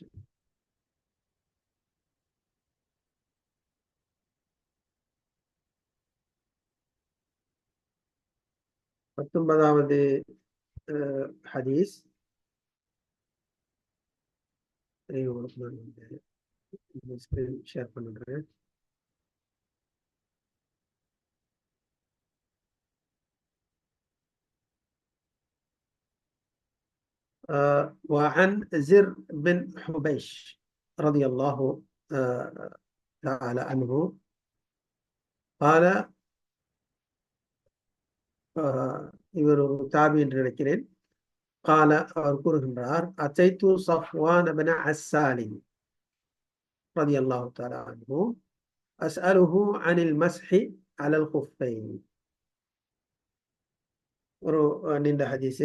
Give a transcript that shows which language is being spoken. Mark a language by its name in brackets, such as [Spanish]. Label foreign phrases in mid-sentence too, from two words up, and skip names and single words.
[Tamil] பத்தொன்பதாவது ஹதீஸ் ஷேர் பண்ணுறேன். [Arabic] وعن زر بن حبيش رضي الله تعالى عنه قال [Tamil] இவர் ஒரு தாபி என்று நினைக்கிறேன். [Arabic] قال [Tamil] அவர் கூறுகின்றார், அத்தைத்து [Arabic] صفوان بن عسال رضي الله تعالى عنه أسأله عن المسح على الخفين. [Tamil] ஒரு நீண்ட ஹதீஸ்.